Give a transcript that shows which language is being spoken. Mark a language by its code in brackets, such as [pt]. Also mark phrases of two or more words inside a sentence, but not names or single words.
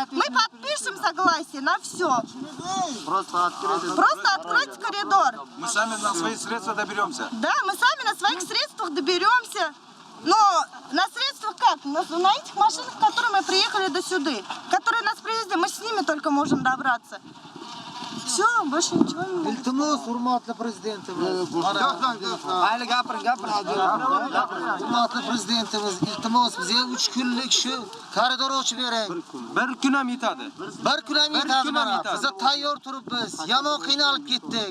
[ru] Мы подпишем согласие на все. Просто откройте коридор. Мы сами на свои средства доберемся. Да, мы сами на своих средствах доберемся. Но на средствах как? На этих машинах, в которые мы приехали до сюда, которые нас привезли, мы с ними только можем добраться. Все, больше ничего не можем. [uz] Iltimos, hurmatli prezidentimiz. Mayli gapiring. Hurmatli prezidentimiz, iltimos bizga 3 kunlik shu koridor ochib bering. Bir kun ham yetadi. Bir kun ham yetadi mana. Biz tayyor turibmiz. Yomon qiynalib ketdik.